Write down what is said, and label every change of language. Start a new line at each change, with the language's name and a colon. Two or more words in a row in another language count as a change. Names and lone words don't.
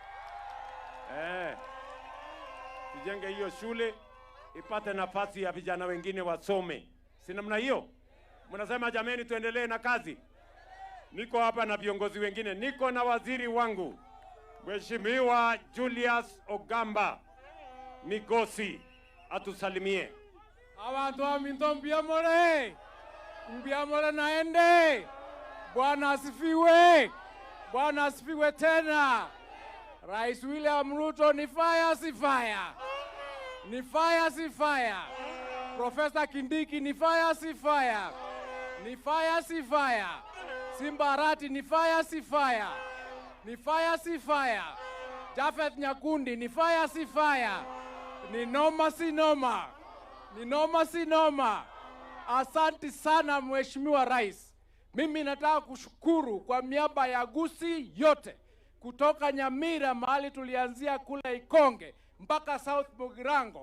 Swahili: Tujenge hiyo shule, ipate nafasi ya vijana wengine wasome. Si namna hiyo? Mnasema jameni tuendelee na kazi. Niko hapa na viongozi wengine, niko na waziri wangu Mheshimiwa Julius Ogamba Migosi atusalimie.
Gusii: Abantu wa Minto Mbiamore naende.
Swahili: Bwana asifiwe. Bwana asifiwe tena. Rais William Ruto ni fire si fire. Ni fire si fire. Professor Kindiki ni fire si fire. Ni fire si fire. Simba Arati ni fire si fire. Ni fire si fire. Japhet Nyakundi ni fire si fire. Ni noma si noma. Ni noma si noma. Asante sana Mheshimiwa Rais. Mimi nataka kushukuru kwa miaba ya Gusii yote. Kutoka Nyamira mahali tulianzia kule Ikonge mpaka South Mugirango.